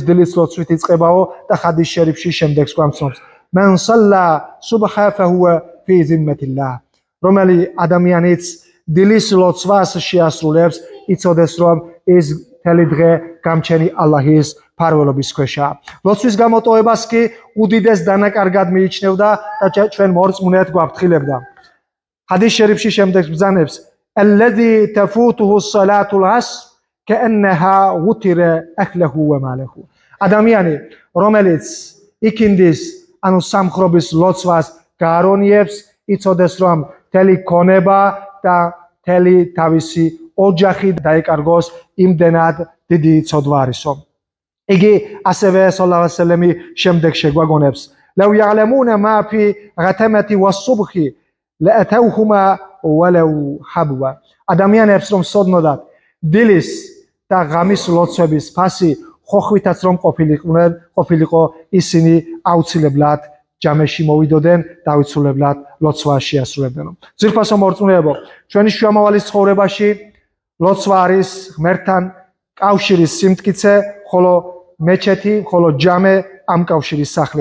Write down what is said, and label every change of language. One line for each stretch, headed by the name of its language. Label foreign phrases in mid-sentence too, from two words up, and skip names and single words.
Georgian: დილის ლოცვით იწყებაო და ხადის შერიფში შემდეგს გვამცნობს
Arabic: من صلى الصبح فهو في ذمة الله
Georgian: რომელი ადამიანიც დილის ლოცვას შეასრულებს იცოდეს რომ ის მთელი დღე გამჩენი ალლაჰის ფარველობის ქვეშაა ლოცვის გამოტოვებას კი უდიდეს დანაკარგად მიიჩნევდა და ჩვენ მორწმუნედ გვაფრთხილებდა ჰადის შერიფში შემდეგს ბრძანებს
Arabic: الذي تفوته الصلاة العصر كأنها وتر أهله وماله
Georgian: ადამიანი რომელიც იქინდის ანუ სამხრობის ლოცვას გაარონიებს იცოდეს რომ მთელი ქონება და მთელი თავისი ოჯახი დაეკარგოს იმდენად დიდი ცოდვა არისო იგი ასევე
Arabic: صلى الله عليه وسلم
Georgian: შემდეგ შეგვაგონებს
Arabic: لو يعلمون ما في غتمة والصبح لأتوهما ولو حبوا
Georgian: ადამიანებს რომ სოდნოდათ დილის და ღამის ლოცვების ფასი ხოხვითაც რომ ყოფილიყო ისინი აუცილებლად ჯამეში მოვიდოდნენ და აუცილებლად ლოცვას შეასრულებდნენ. ძვირფასო მორწმუნეებო, ჩვენი შუამავალი ცხოვრებაში ლოცვა არის ღმერთთან კავშირის სიმტკიცე, ხოლო მეჩეთი, ხოლო ჯამე ამ კავშირის სახლი.